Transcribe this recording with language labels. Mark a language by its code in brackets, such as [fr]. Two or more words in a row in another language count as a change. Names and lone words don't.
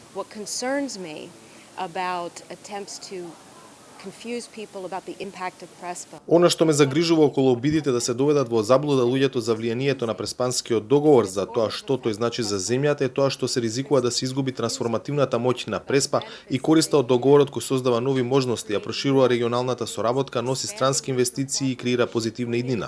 [en] What concerns me about attempts to confuse people about the impact of PRESPA. [mk] Она што ме загрижува околу обидите да се доведат во заблуда луѓето за влијанието на Преспанскиот договор, за тоа што тој значи за земјата, е тоа што се ризикува да се изгуби трансформативната моќ на Преспа и користа од договорот кој создава нови можности, а проширува регионалната соработка, носи странски инвестиции и креира позитивна иднина.